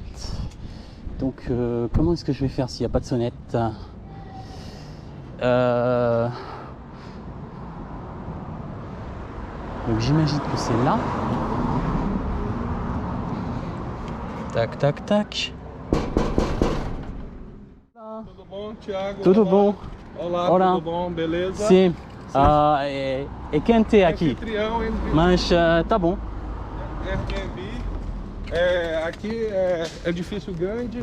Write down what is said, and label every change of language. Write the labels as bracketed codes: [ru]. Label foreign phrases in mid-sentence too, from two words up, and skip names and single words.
[fr] Donc comment est-ce que je vais faire s'il n'y a pas de sonnette? Donc j'imagine que c'est là. Tac, tac, tac. [pt] Tudo bom, Thiago? Tudo bom? Olá, Olá. tudo bom? Beleza? Sim. É quente aqui. Anfitrião, Mas tá bom. Airbnb. Aqui é edifício grande,